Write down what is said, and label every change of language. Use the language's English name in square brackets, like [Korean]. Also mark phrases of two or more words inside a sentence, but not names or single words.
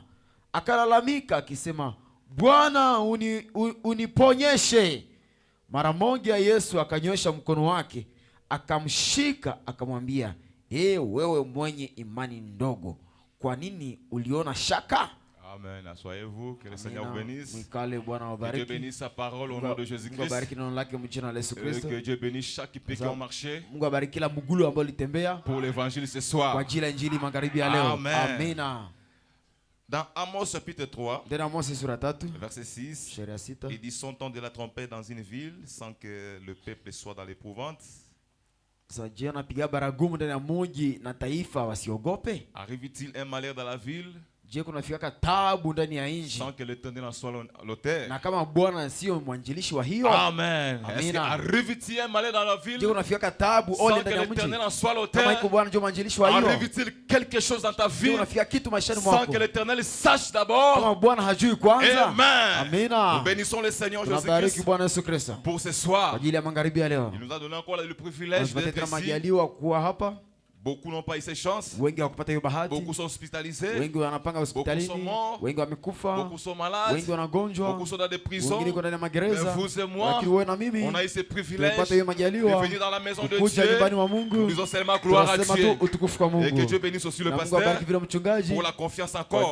[Swahili] Akalalamika akisema, Bwana, uniponyeshe. Mara moja Yesu akanyosha mkono wake, akamshika, akamwambia, wewe mwenye imani ndogo, kwa nini uliona shaka? [French] Amen. Asseyez-vous. Que le Seigneur vous bénisse. Que Dieu bénisse sa parole au nom de Jésus-Christ. Que Dieu bénisse chaque pied qui a marché pour l'évangile ce soir. Amen. Dans Amos chapitre 3, verset 6, il dit: son temps de la trompette dans une ville sans que le peuple soit dans l'épouvante. Arrive-t-il un malheur dans la ville [Swahili] Je kunafikaka taabu ndani ya nchi [French] sans que l'Éternel en soit l'auteur. [Swahili] Na kama Bwana sio mwanjilishi wa hiyo. Amen. [French] Est-ce que arrive-t-il un malheur dans la ville? [Swahili] Je kunafikaka taabu ole ndani ya mji. [French] Sans que l'Éternel en soit l'auteur. [Swahili] Kama iko Bwana ndio mwanjilishi wa hiyo. [French] Arrive-t-il quelque chose dans ta vie? [Swahili] Kunafika kitu maishani mwako. [French] Sans que l'Éternel sache d'abord. [Swahili] Kama Bwana hajui kwanza. Amen. Amina. [French] Nous bénissons le Seigneur Jésus-Christ. [Swahili] Tunabariki Bwana Yesu Kristo. [French] Pour ce soir. [Swahili] Kwa ajili ya magharibi ya leo. [French] Il nous a donné encore le privilège d'être ici. [Swahili] Majaliwa kuwa hapa. [French] Beaucoup n'ont pas eu cette chance. Beaucoup sont hospitalisés. Beaucoup sont morts. Beaucoup sont malades. Beaucoup sont dans des prisons. Mais vous et moi, on a eu ce privilège de venir dans la maison de Dieu. Nous disons seulement gloire à Dieu. Et que Dieu bénisse aussi le pasteur pour la confiance encore.